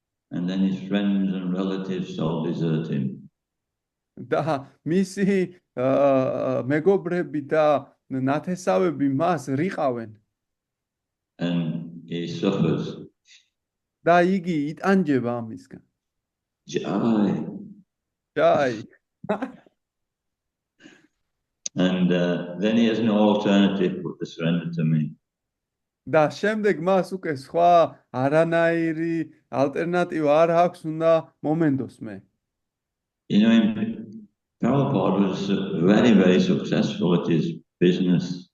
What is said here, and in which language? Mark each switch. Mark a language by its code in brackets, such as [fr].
[en] And then his friends and relatives all desert him. [ka] და მისი მეგობრები და ნათესავები მას რიყავენ. [en] And he suffers. [ka] და იგი იტანჯება ამისგან. Jai. [en] And then he has no alternative but to surrender to me. [ka] და შემდეგ მას უკვე სხვა არანაირი ალტერნატივა არ აქვს, უნდა მომენდოს მე. [en] Prabhupada was very, very successful at his business.